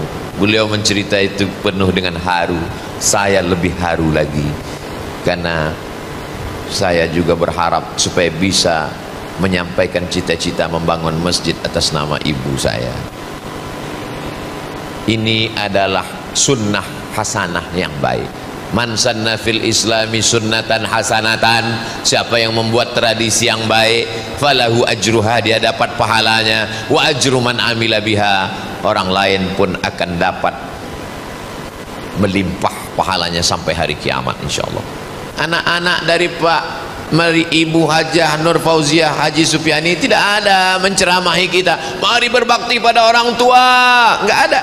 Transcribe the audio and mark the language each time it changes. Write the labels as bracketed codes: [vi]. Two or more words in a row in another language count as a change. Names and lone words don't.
[id] Beliau mencerita itu penuh dengan haru. Saya lebih haru lagi, karena saya juga berharap supaya bisa menyampaikan cita-cita membangun masjid atas nama ibu saya. Ini adalah [ar] sunnah hasanah [id] yang baik. [ar] Man sanna fil islami sunnatan hasanatan, [id] siapa yang membuat tradisi yang baik, [ar] falahu ajruha, [id] dia dapat pahalanya, [ar] wa ajru man amila biha, [id] orang lain pun akan dapat melimpah pahalanya sampai hari kiamat insyaallah. Anak-anak dari Ibu Hajah Nur Fauziah Haji Supyani tidak ada menceramahi kita, mari berbakti pada orang tua, enggak ada.